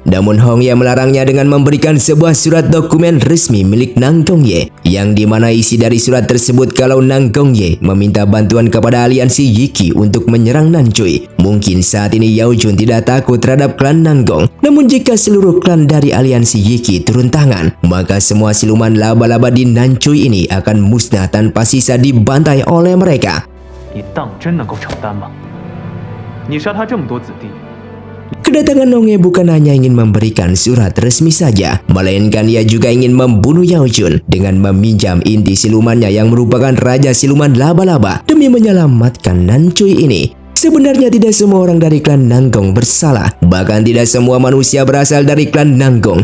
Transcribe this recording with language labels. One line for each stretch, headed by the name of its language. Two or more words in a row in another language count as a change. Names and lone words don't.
Indonesian: Namun Hongye melarangnya dengan memberikan sebuah surat dokumen resmi milik Nanggongye, yang dimana isi dari surat tersebut kalau Nanggongye meminta bantuan kepada aliansi Yiki untuk menyerang Nancui. Mungkin saat ini Yao Jun tidak takut terhadap klan Nanggong. Namun jika seluruh klan dari aliansi Yiki turun tangan, maka semua siluman laba-laba di Nancui ini akan musnah tanpa sisa dibantai oleh mereka.
Chinese: 你当真能够承担吗？你杀他这么多子弟，
Indonesian: Kedatangan Hongye bukan hanya ingin memberikan surat resmi saja, melainkan ia juga ingin membunuh Yao Jun dengan meminjam inti silumannya yang merupakan Raja Siluman Laba-Laba demi menyelamatkan Nancui ini. Sebenarnya tidak semua orang dari klan Nanggong bersalah, bahkan tidak semua manusia berasal dari klan Nanggong.